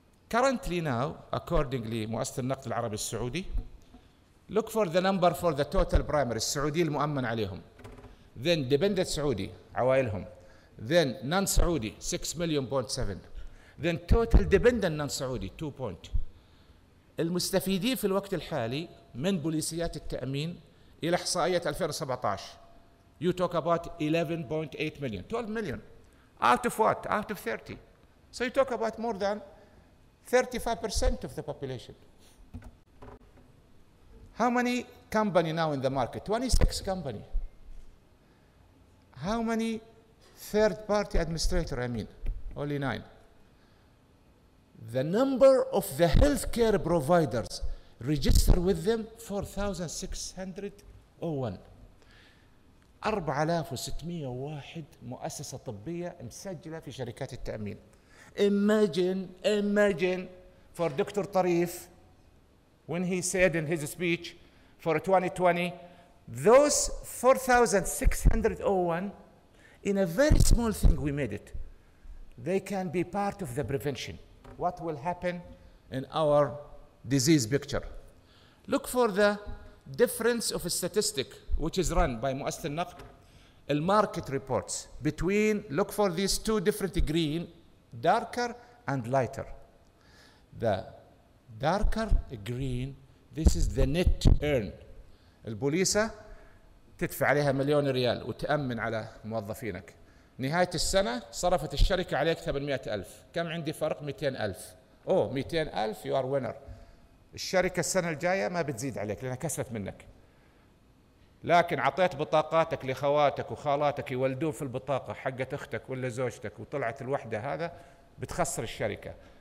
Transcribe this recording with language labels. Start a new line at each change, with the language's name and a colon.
English: Currently now, accordingly, مؤسسة النقد العربي السعودي, look for the number for the total primary
Arabic: السعودي المؤمن عليهم.
English: Then dependent
Arabic: سعودي عوائلهم.
English: Then non-سعودي 6 million point 7. Then total dependent non-سعودي 2 point.
Arabic: المستفيدين في الوقت الحالي من بوليسيات التأمين إلى إحصائية 2017.
English: You talk about 11.8 million, 12 million. Out of what? Out of 30. So you talk about more than 35% of the population. How many company now in the market? 26 company. How many third-party administrator, I mean? Only 9. The number of the healthcare providers register with them 4,601.
Arabic: 4601 مؤسسة طبية مسجلة في شركات التأمين.
English: Imagine for Dr. Tarif, when he said in his speech for 2020, those 4,601, in a very small thing we made it. They can be part of the prevention. What will happen in our disease picture? Look for the difference of a statistic which is run by مؤسسة النقد, market reports between, look for these two different green, darker and lighter. The darker green, this is the net earn.
Arabic: البوليسة تدفع عليها مليون ريال وتأمن على موظفينك. نهاية السنة صرفت الشركة عليك 800,000. كم عندي فرق؟ 200,000. 200,000
English: you are winner.
Arabic: الشركة السنة الجاية ما بتزيد عليك لأنها كسرت منك. لكن عطيت بطاقاتك لخواتك وخالاتك يولدون في البطاقة حقت أختك ولا زوجتك وطلعت الوحدة هذا بتخسر الشركة.